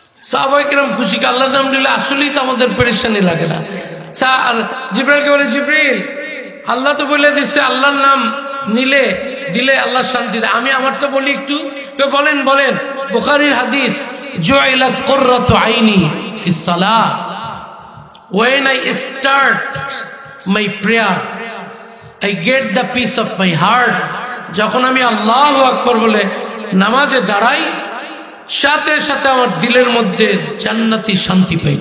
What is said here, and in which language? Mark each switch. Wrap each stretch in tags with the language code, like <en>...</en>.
<bn>সাহাবায়ে কেরাম খুশি, আল্লাহর নাম নিলে আসলেই তো আমাদের পেরেশানি লাগে না। জিবরাইলকে বলে, জিবরিল, আল্লাহ তো বলে দিচ্ছে আল্লাহর নাম নিলে দিলে আল্লাহ শান্তি দেয়। আমি আমার তো বলি একটু। বলেন বলেন।</bn> <ar>বুখারীর হাদিস, জুইলাত কুররাতু আইনি ফিস সালাহ।</ar> <en>When I start my prayer, I get the peace of my heart.</en> <bn>যখন আমি আল্লাহু আকবার বলে নামাজে দাঁড়াই, সাথে সাথে আমার দিলের মধ্যে জান্নাতি শান্তি পাই।</bn>